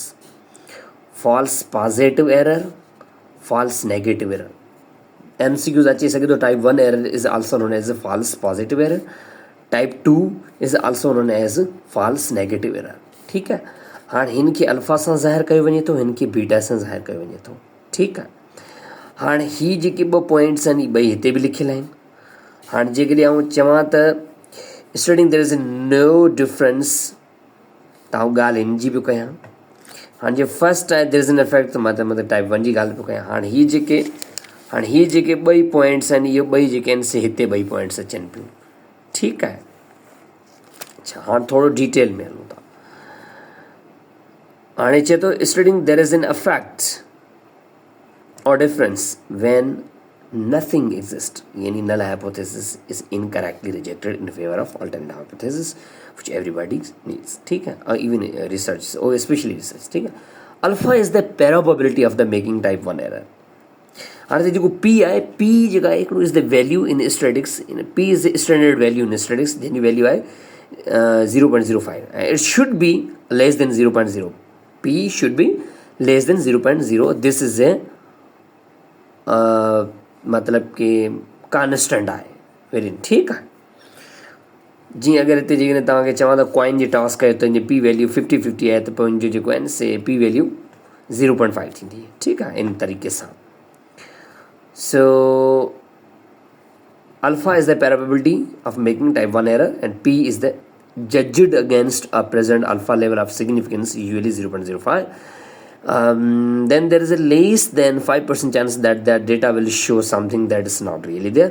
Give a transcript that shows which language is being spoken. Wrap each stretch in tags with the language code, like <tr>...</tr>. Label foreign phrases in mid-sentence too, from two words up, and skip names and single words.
<en>false positive error, false negative error. MCQs</en> <sd>अची सके तो</sd> <en>type 1 error is also known as false positive error. type 2 is also known as false negative error.</en> <ur>ٹھیک ہے,</ur> <sd>हाँ इनके अल्फा से ज़ाहिर कयो वञे थो, इनके बीटा से ज़ाहिर कयो वञे थो.</sd> <ur>ٹھیک ہے,</ur> <sd>हाँ ही जेके 2 पॉइंट्स आहिनि ॿई हिते बि लिखियल आहिनि. हाणे जेकॾहिं आउं चवां त</sd> <en>studying there is no difference,</en> <sd>त आउं ॻाल्हि इन जी पियो कयां. हाणे जे फर्स्ट आहे</sd> <en>there is an effect,</en> <sd>त मतिलबु टाइप 1 जी ॻाल्हि पियो कयां. हाणे हीअ जेके 2 पॉइंट्स आहिनि, इहे 2 जेके आहिनि से हिते 2 पॉइंट्स अचनि पियूं. ठीकु आहे, अच्छा हाणे थोरो डिटेल में हलूं था. हाणे चए थो</sd> <en>studying there is an effect or difference when nothing exists. Yani null hypothesis is incorrectly rejected in favor of alternate hypothesis which everybody needs.</en> <ur>ٹھیک ہے,</ur> <en>or even research or especially research.</en> <ur>ٹھیک ہے,</ur> <en>alpha is the probability of the making type 1 error.</en> <sd>हाणे जेको P आहे, P जेका आहे हिकिड़ो</sd> <en>is the value in statistics. P is the standard value in statistics.</en> <sd>जंहिंजी वैल्यू आहे 0.05.</sd> <en>It should be less than 0.0. P should be less than 0.0. This is a</en> <ur>مطلب کہ</ur> <sd>कांस्टेंट आहे</sd> <en>वेरी.</en> <sd>ठीकु आहे, जीअं अगरि हिते जेकॾहिं तव्हांखे चवां त कॉइन जी टॉस कयो त हिन</sd> <en>p value</en> <sd>50-50 आहे, त पोइ हिनजो जेको आहे न से</sd> <en>p value</en> <sd>0.5 थींदी आहे. ठीकु आहे, इन तरीक़े सां.</sd> <en>सो alpha is the probability of making type 1 error and p is the judged against a present alpha level of significance, usually 0.05. Then there is a less than 5% chance that the data will show something that is not really there.</en>